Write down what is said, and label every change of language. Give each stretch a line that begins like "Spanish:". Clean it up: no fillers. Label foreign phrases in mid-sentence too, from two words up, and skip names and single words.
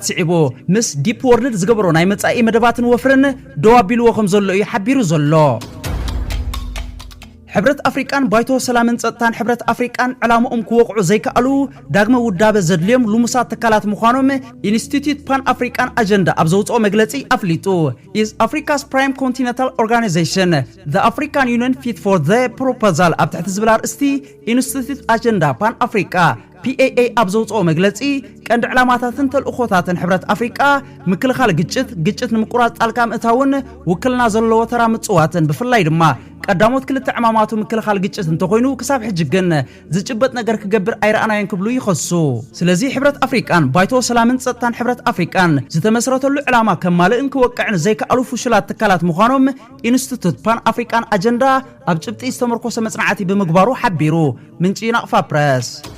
Tigrinya: ሲዒቦ ምስ ዲፕ ወርልድ ዝገብሮ ናይ መጻኢ መደባትን ወፍርን ደዋቢልዎ ከም ዘሎ እዩ ሓቢሩ ዘሎ ሕብረት አፍሪካን ባይቶ ሰላምን ጸጥታን ሕብረት አፍሪካን ዕላማኦም ክወቅዑ ዘይከኣሉ ዳግመ ውዳበ ዘድልዮም ልሙሳት ተካላት ምዃኖም ኢንስቲትዩት ፓን አፍሪካን አጀንዳ ኣብ ዘውፅኦ መግለጺ አፍሊጡ
English: is Africa's prime continental organization the African Union fit for the proposal
Tigrinya: ኣብ ትሕቲ ዝብል ኣርእስቲ ኢንስቲትዩት አጀንዳ ፓን አፍሪካ PAA ኣብ ዘውፅኦ መግለጺ ቀንዲ ዕላማታትን ተልእኾታትን ሕብረት አፍሪካ ምክልኻል ግጭት ንምቁራጽ ጣልቃ ምእታውን ውክልና ዘለዎ ተራ ምጽዋትን ብፍላይ ድማ ቀዳሞት ክልተ ዕማማቱ ምክልኻል ግጭት እንተኮይኑ ክሳብ ሕጂ ግን ዝጭበጥ ነገር ክገብር ኣይረኣናየን ክብሉ ይኸሱ ስለዚ ሕብረት አፍሪካን ባይቶ ሰላምን ጸጥታን ሕብረት አፍሪካን ዝተመስረተሉ ዕላማ ከማልእን ክወቅዕን ዘይከኣሉ ፍሽላት ትካላት ምዃኖም ኢንስቲትዩት ፓን አፍሪካን አጀንዳ ኣብ ጭብጢ ዝተመርኮሰ መጽናዕቲ ብምግባሩ ሓቢሩ ምንጪ ናቕፋ ፕረስ